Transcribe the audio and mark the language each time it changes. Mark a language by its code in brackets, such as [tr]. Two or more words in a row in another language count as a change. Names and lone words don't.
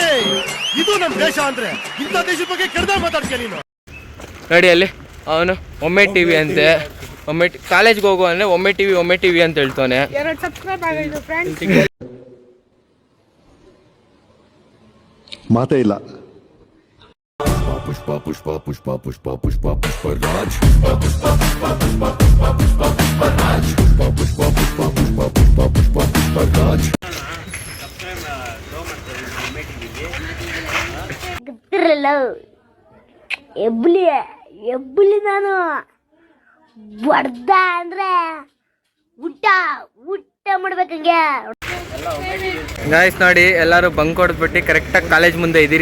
[kn] ಇದು ನಮ್ಮ ದೇಶ ಅಂದ್ರೆ ಇಂಥ ದೇಶದ ಬಗ್ಗೆ ಕೆಡ್ದ ಮಾತಾಡ್ತೀಯ ನೀನು. ನೋಡಿ ಅಲ್ಲಿ ಅವನು ಒಮ್ಮೆ ಟಿವಿ ಅಂತೆ. ಕಾಲೇಜ್ಗೆ ಹೋಗು ಅಂದರೆ ಒಮ್ಮೆ ಟಿವಿ ಅಂತ ಹೇಳ್ತಾನೆ. ಮಾತೇ ಇಲ್ಲ. पुष्पा पुष्पा पुष्पा पुष्पा पुष्पा पुष्पा राज पुष्पा पुष्पा पुष्पा पुष्पा पुष्पा राज पुष्पा पुष्पा पुष्पा पुष्पा पुष्पा पुष्पा पुष्पा राज. ಗೊತ್ತಿರಲ್ಲ ಎಬ್ಬಲಿ ನಾನು ಬಡ್ದ ಅಂದ್ರೆ ಊಟ ಮಾಡ್ಬೇಕಂಗೆ. ಗಾಯ್ಸ್ ನೋಡಿ ಎಲ್ಲರೂ ಬಂಕ್ ಹೊಡೆದ್ಬಿಟ್ಟು ಕರೆಕ್ಟಾಗಿ ಕಾಲೇಜ್ ಮುಂದೆ ಇದ್ದೀರಿ.